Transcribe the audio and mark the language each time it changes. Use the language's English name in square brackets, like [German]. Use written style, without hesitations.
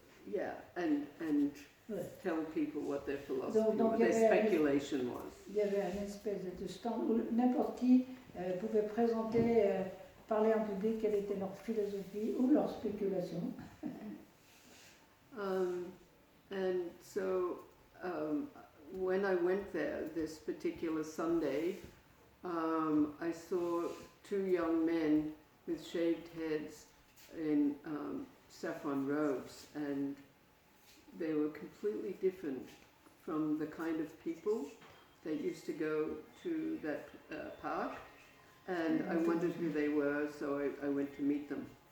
[English] Yeah, and tell people what their philosophy [French] donc, [English] was, their speculation was. [French] Il y avait une espèce de stand où n'importe qui pouvait présenter, parler en public quelle était leur philosophie ou leur spéculation. [English] And so when I went there this particular Sunday, I saw two young men with shaved heads in saffron robes, and they were completely different from the kind of people that used to go to that park, and I wondered who they were, so I went to meet them.